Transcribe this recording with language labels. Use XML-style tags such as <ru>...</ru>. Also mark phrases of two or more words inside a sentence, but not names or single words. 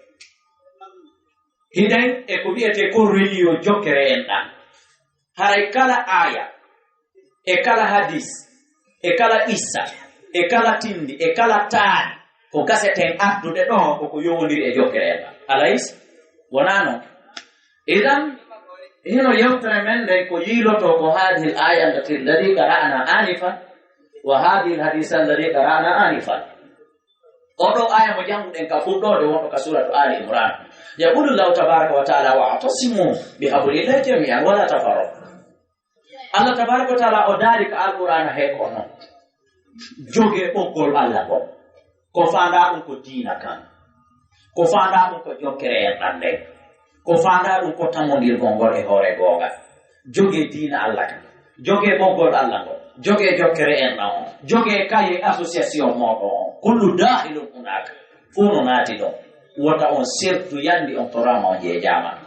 <ff>hiɗen e ko wiyete ko reliyo jokkere en ɗan haray kala aya e kala hadis e kala issa e kala tindi e kala taani ko gaseten addude ɗo koko yowodiri e jokkere en ɗan alayis wona noon idan hino yewtere men nde ko yiiloto ko</ff> <ar>هذه الآية التي قرأنا آنفا وهذا الحديث الذي قرأنا آنفا</ar> <ff>oɗo aya mo janguɗen ka fuɗɗode wonɗo</ff> <ar>ka سورة آل عمران يقول الله تبارك وتعالى واعتصموا بحبل الله جميعا ولا تفرقوا الله تبارك وتعالى</ar> <ff>o daari ka alqur'ana he ko noon joge ɓoggol Allah gon ko fanda ɗum ko diina kan ko fanda ɗum ko jokkere en ɗan nden ko fanda ɗum ko tammodirgol ngol e hoore gonga joge diina Allah kan joge ɓoggol Allah ngol joge jokkere en ɗan on joge kaye association moɗo on</ff> <ar>كل داخل هناك</ar> <ff>fuu no naati ɗon wota on sertu yandi on torama on jeejama</ff>